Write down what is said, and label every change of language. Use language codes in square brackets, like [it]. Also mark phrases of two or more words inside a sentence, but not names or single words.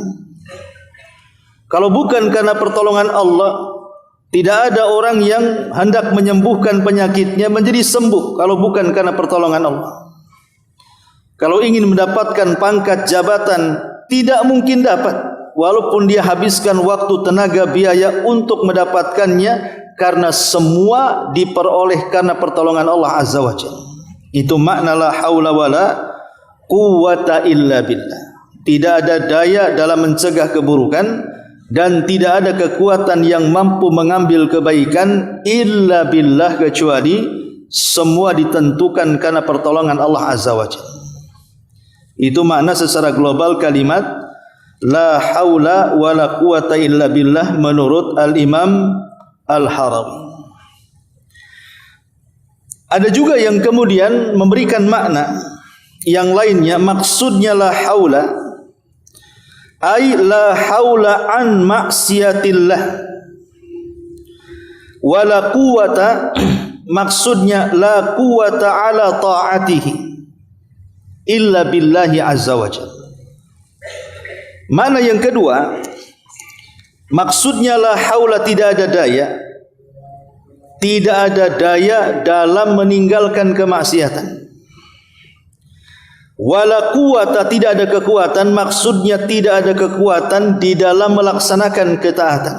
[id] Kalau bukan karena pertolongan Allah, tidak ada orang yang hendak menyembuhkan penyakitnya menjadi sembuh kalau bukan karena pertolongan Allah. Kalau ingin mendapatkan pangkat, jabatan, tidak mungkin dapat, walaupun dia habiskan waktu, tenaga, biaya untuk mendapatkannya, karena semua diperoleh karena pertolongan Allah [ar] عز وجل. [id] Itu makna [ar] لا حول ولا قوة إلا بالله. [id] Tidak ada daya dalam mencegah keburukan dan tidak ada kekuatan yang mampu mengambil kebaikan [ar] إلا بالله, [id] kecuali semua ditentukan karena pertolongan Allah [ar] عز وجل. [id] Itu makna secara global kalimat [ar] لا حول ولا قوة إلا بالله [id] menurut Al-Imam Al-Harawi. Ada juga yang kemudian memberikan makna yang lainnya, maksudnya [ar] لا حول أي لا حول عن معصية الله، ولا قوة, maksudnya لا قوة على طاعته إلا بالله عز وجل. [id] Mana yang kedua, maksudnya [ar] لا حول, [id] tidak ada daya, tidak ada daya dalam meninggalkan kemaksiatan. [ar] ولا قوة, [id] tidak ada kekuatan, maksudnya tidak ada kekuatan di dalam melaksanakan ketaatan.